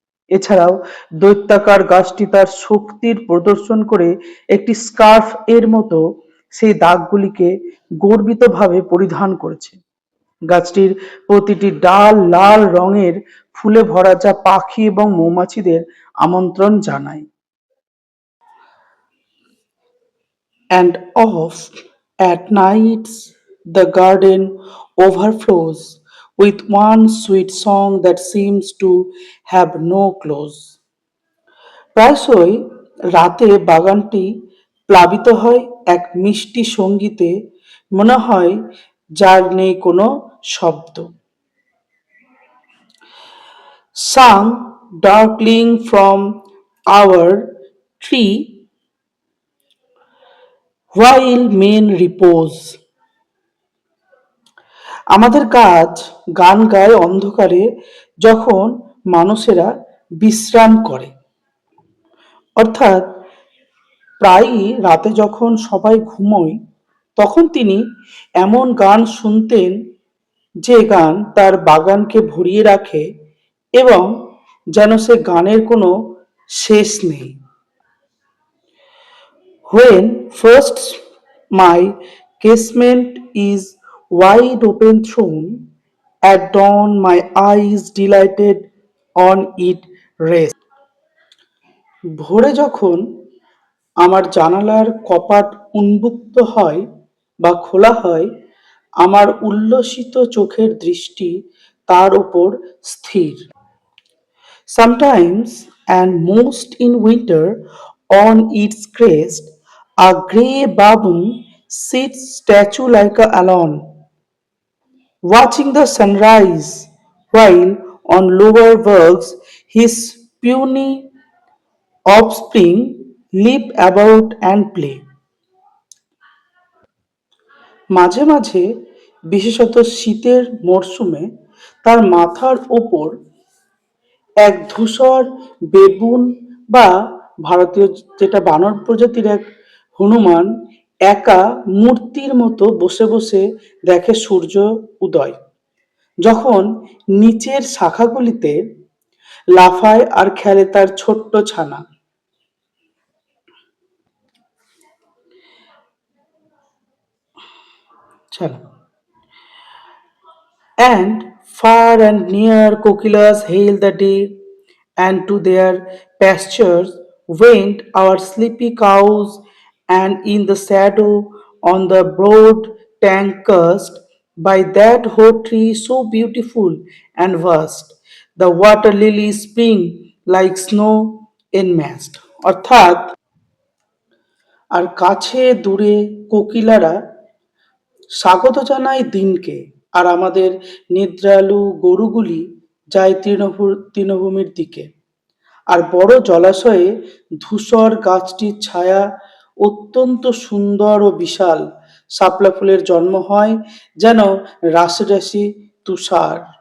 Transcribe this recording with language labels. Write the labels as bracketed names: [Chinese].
[Bangla] এছাড়াও দৈত্যাকার গাছটি তার শক্তির প্রদর্শন করে একটি স্কার্ফ এর মতো সেই দাগগুলিকে গর্বিতভাবে পরিধান করেছে। গাছটির প্রতিটি ডাল লাল রঙের ফুলে ভরা, যা পাখি এবং মৌমাছিদের আমন্ত্রণ জানায়। [English] And off at nights the garden overflows with one sweet song that seems to have no close. [Bangla] প্রায়শই রাতে বাগানটি প্লাবিত হয় এক মিষ্টি সঙ্গীতে, মনে হয় যার নেই কোনো শব্দ। [English] Sung darkling from our tree while men repose. [Bangla] আমাদের গাছ গান গায় অন্ধকারে যখন মানুষেরা বিশ্রাম করে। অর্থাৎ প্রায়ই রাতে যখন সবাই ঘুমোয় তখন তিনি এমন গান শুনতেন যে গান তার বাগানকে ভরিয়ে রাখে এবং যেন সে গানের কোনো শেষ নেই। [English] When first my casement is wide open thrown, at dawn my eyes delighted on it rest. [Bangla] ভোরে যখন আমার জানালার কপাট উন্মুক্ত হয় বা খোলা হয়, আমার উল্লসিত চোখের দৃষ্টি তার উপর স্থির। [English] Sometimes, and most in winter, on its crest, a grey baboon sits statue like a alone, watching the sunrise, while on lower works his puny offspring leap about and play. [Bangla] মাঝে মাঝে, বিশেষত শীতের মরশুমে, তার মাথার ওপর এক ধূসর বেবুন বা ভারতীয় যেটা বানর প্রজাতির এক হনুমান একা মূর্তির মতো বসে বসে দেখে সূর্য উদয়, যখন নিচের শাখাগুলিতে লাফায় আর খেলে তার ছোট্ট ছানা। [English] ছানা And far and near Kokilas hail the day, and to their pastures went our sleepy cows, and in the shadow on the broad tank cast by that hot tree so beautiful and vast, the water lilies spring like snow enmeshed. [Bangla] অর্থাৎ আর কাছে দূরে কোকিলারা স্বাগত জানায় দিনকে, আর আমাদের নিদ্রালু গরুগুলি যায় তৃণভূমির দিকে। আর বড় জলাশয়ে ধূসর গাছটির ছায়া অত্যন্ত সুন্দর ও বিশাল, শাপলা ফুলের জন্ম হয় যেন রাশি রাশি তুষার।